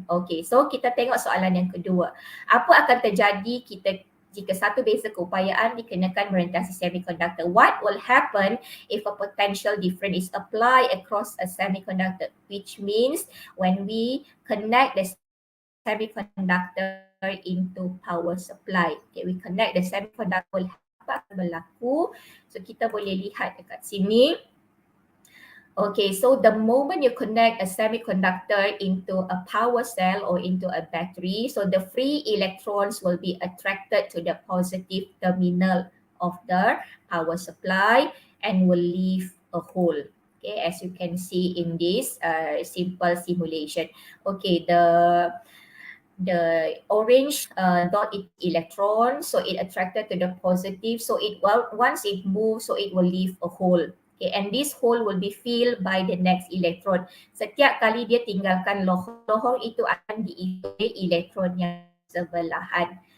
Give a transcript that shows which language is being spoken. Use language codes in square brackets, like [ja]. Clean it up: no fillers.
[ms] Okay, so kita tengok soalan yang kedua. Apa akan terjadi jika satu beza keupayaan dikenakan melintasi semiconductor? [en] What will happen if a potential difference is applied across a semiconductor? Which means when we connect the semiconductor into power supply. Okay, we connect the semiconductor, [ms] apa akan berlaku? So kita boleh lihat dekat sini. [en] Okay, so the moment you connect a semiconductor into a power cell or into a battery, so the free electrons will be attracted to the positive terminal of the power supply and will leave a hole. Okay, as you can see in this simple simulation. Okay, the orange dot is electron, so it attracted to the positive, so once it moves, so it will leave a hole. Okay, and this hole will be filled by the next electron. [ms] Setiap kali dia tinggalkan lohong itu akan diisi oleh elektron yang sebelahan.